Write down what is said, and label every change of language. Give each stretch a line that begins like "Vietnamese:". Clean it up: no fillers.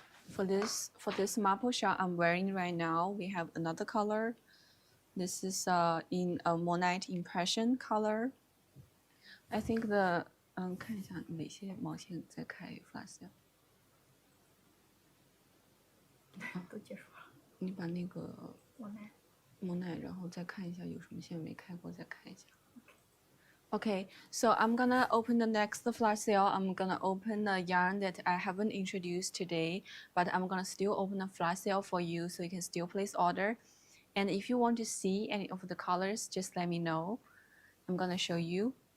English: For this maple shawl I'm wearing right now, we have another color. This is in a Monite Impression color. I think the
Chinese: 看一下哪些毛线在开发线。都结束了。你把那个蒙奈，然后再看一下有什么线没开过，再开一下。
English: Okay, so I'm gonna open the next flash sale. I'm gonna open the yarn that I haven't introduced today, but I'm gonna still open a flash sale for you so you can still place order. And if you want to see any of the colors, just let me know. I'm gonna show you.